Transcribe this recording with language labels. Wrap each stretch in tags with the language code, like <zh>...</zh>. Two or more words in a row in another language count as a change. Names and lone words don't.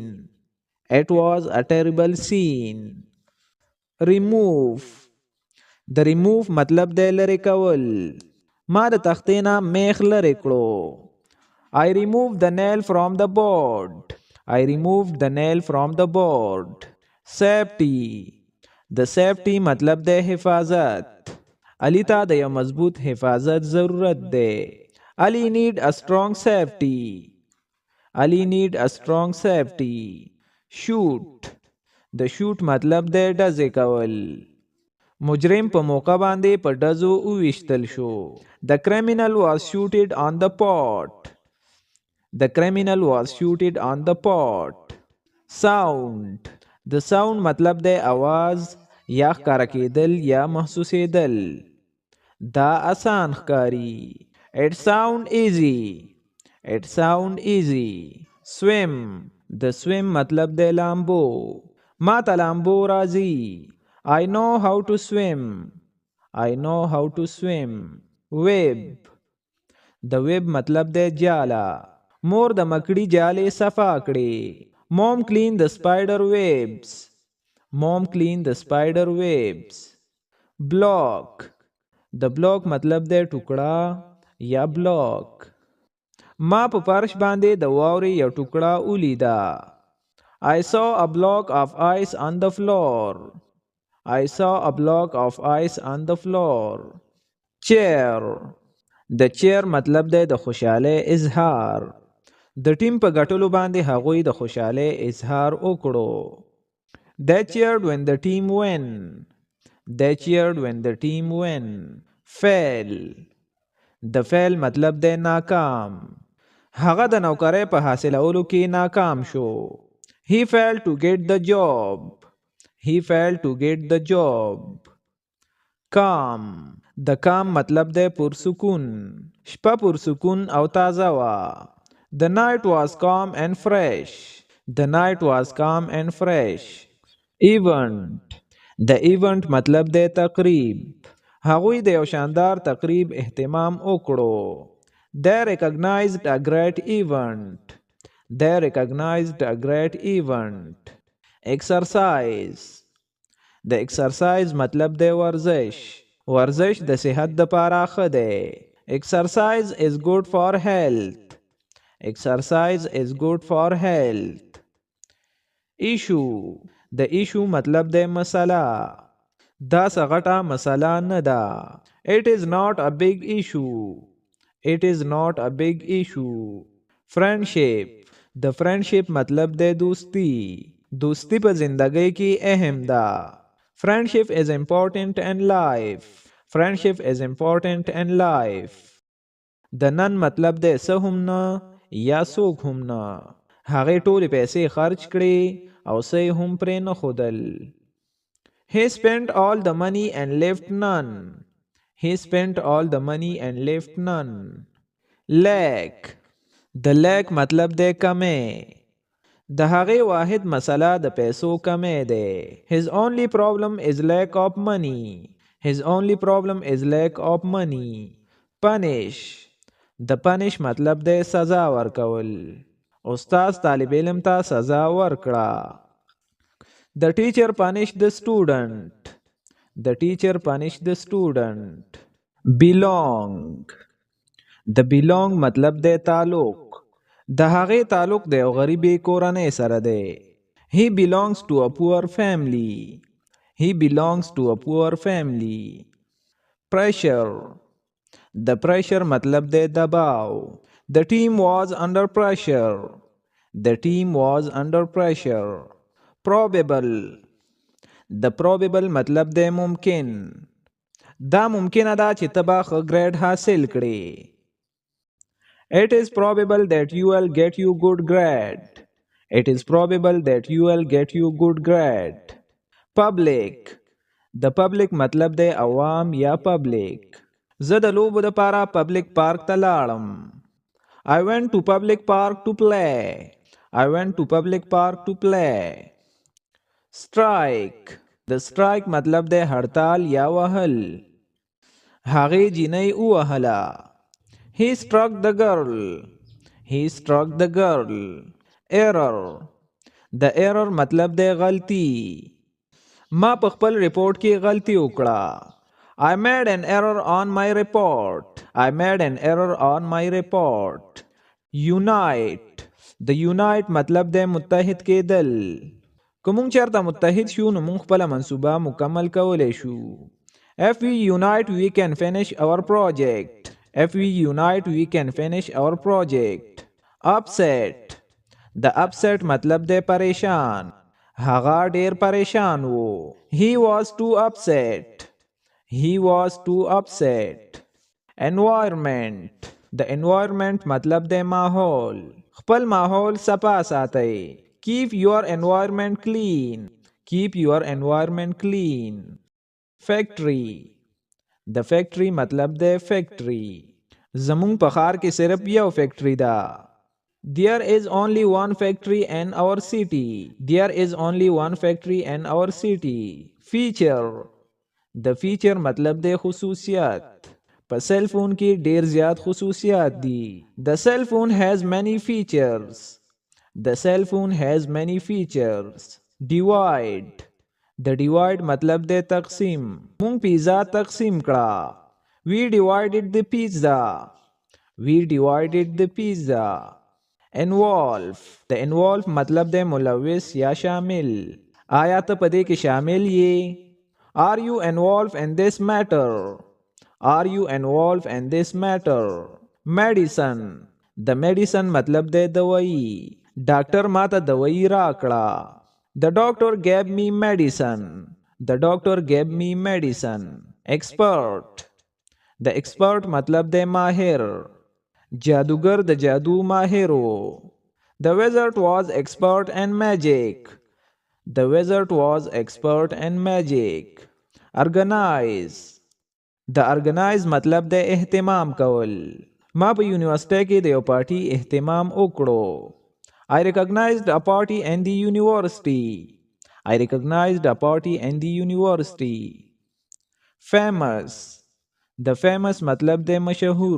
<en>It was a terrible scene. Remove.</en> <ps>د remove مطلب دی لرې کول. ما د تختې نه میخ لرې کړو.</ps> <en>I removed the nail from the board. I removed the nail from the board. Safety.</en> <ps>د safety مطلب دی حفاظت. علی ته د یو مضبوط حفاظت ضرورت دی.</ps> <en>Ali need a strong safety. Ali need a strong safety. Shoot.</en> <ps>د shoot مطلب دی ډزې کول. مجرم په موقع باندې په ډزو وویشتل شو.</ps> <en>The criminal was shooted on the spot. The criminal was shooted on the spot.</en> <ps>Sound. د sound مطلب دی आवाज یا ښکاره کېدل یا محسوسېدل. دا آسان ښکاري.</ps> <en>It sound easy. It sound easy. Swim.</en> <ps>د swim مطلب دی لامبو. ما ته لامبو راځي.</ps> <en>I know how to swim. I know how to swim. Web.</en> <ps>د web مطلب دی جاله. مور د مکړی جالې صفا کړې.</ps> <en>Mom cleaned the spider webs. Mom cleaned the spider webs. Block.</en> <ps>د block مطلب دی ټوکړه یا block. ما په فرش باندې د واورې یو ټوکړه ولیده.</ps> <en>I saw a block of ice on the floor. I saw a block of ice on the floor. Cheer.</en> <ps>د cheer مطلب دی د خوشحالۍ اظهار. د ټیم په ګټلو باندې هغوی د خوشحالۍ اظهار وکړو.</ps> <en>They cheered when the team won. They cheered when the team won. Fail.</en> <ps>د fail مطلب دی ناکام. هغه د نوکرۍ په حاصلولو کې ناکام شو.</ps> <en>He failed to get the job. He failed to get the job. Calm.</en> <ps>د calm مطلب دی پرسکون. شپه پرسکون او تازه وه.</ps> <en>The night was calm and fresh. The night was calm and fresh. Event. The event</en> <ps>مطلب د تقریب. هغوی د یو شاندار تقریب اهتمام وکړو.</ps> <en>They recognized a great event. They recognized a great event.</en> <ps>Exercise. د exercise مطلب د ورزش. ورزش د صحت د پاره ښه دی.</ps> <en>Exercise is good for health. Exercise is good for health. Issue.</en> <ps>د issue مطلب د مسله. دا سغټه مسله نه ده.</ps> <en>It is not a big issue. It is not a big issue. Friendship.</en> <ps>د friendship مطلب د دوستی. دوستی په زندګۍ کې اهم ده.</ps> <en>Friendship is important in life. Friendship is important in life.</en> <ps>د نن مطلب د څه هم نه یا څوک هم نه. هغې ټولې پیسې خرج کړې او څه یې هم پرې نه ښودل.</ps> <en>He spent all the money and left none. He spent all the money and left none.</en> <ps>Lack. د lack مطلب د کمی. د هغې واحد مسله د پیسو کمی دی.</ps> <en>His only problem is lack of money. His only problem is lack of money. Punish.</en> <ps>د punish مطلب د سزا ورکول. استاد طالب علم ته سزا ورکړه.</ps> <en>The teacher punished the student. The teacher punished the student. Belong.</en> <ps>د belong مطلب د تعلق. د هغې تعلق د یو غریبې کورنۍ سره دی.</ps> <en>He belongs to a poor family. He belongs to a poor family. Pressure.</en> <ps>د pressure مطلب د دباو.</ps> <en>The team was under pressure. The team was under pressure. Probable.</en> <ps>د probable مطلب د ممکن. دا ممکنه ده چې ته به ښه ګریډ حاصل کړې.</ps> <en>It is probable that you will get you good grade. It is probable that you will get you good grade. Public.</en> <ps>د public مطلب د عوام یا public. زه د لوبو دپاره</ps> <en>public park</en> <ps>ته لاړم.</ps> <en>I went to public park to play. I went to public park to play. Strike.</en> <ps>د strike مطلب د هړتال یا وهل. هغې جینۍ ووهله.</ps> <en>He struck the girl. He struck the girl. Error.</en> <ps>د error مطلب د غلطي. ما په خپل ریپورت کې غلطي وکړه.</ps> <en>I made an error on my report. I made an error on my report. Unite.</en> <ps>د unite مطلب د متحد کېدل. که مونږ چېرته متحد شو نو مونږ خپله منصوبه مکمل کولی شو.</ps> <en>If we unite we can finish our project. If we unite we can finish our project.</en> <ps>Upset. د upset مطلب د پریشان. هغه ډیر پریشان وو.</ps> <en>He was too upset. He was too upset. Environment.</en> <ps>د environment مطلب د ماحول. خپل ماحول صفا ساتئ.</ps> <en>Keep your environment clean. Keep your environment clean. Factory.</en> <ps>د factory مطلب د factory. زمونږ په ښار کې صرف یو factory ده.</ps> <en>There is only one factory in our city. There is only one factory in our city. Feature.</en> <ps>د feature مطلب د خصوصیات. په سیل فون کې ډیر زیات خصوصیات دي.</ps> <en>The cell phone has many features. The cell phone has many features. Divide.</en> <ps>د divide مطلب د تقسیم. مونږ پیزا تقسیم کړه.</ps> <en>We divided the pizza. We divided the pizza. Involve.</en> <ps>د involve مطلب د ملوث یا شامل. آیا ته په دې کې شامل یې؟</ps> <en>Are you involved in this matter? Are you involved in this matter? Medicine.</en> <ps>د medicine مطلب د دوايي. ډاکټر ماته دوايي راکړه.</ps> <en>The doctor gave me medicine. The doctor gave me medicine. Expert.</en> <ps>د expert مطلب د ماهر. جادوگر د جادو ماهر و.</ps> <en>The wizard was expert in magic. The wizard was expert in magic. Organize.</en> <ps>د organize مطلب د اهتمام کول. ما په یونیورسيټي کې د یو پارټي اهتمام وکړو.</ps> <en>I recognized a party in the university. I recognized a party in the university. Famous. The famous</en> <ps>مطلب دی مشهور.</ps>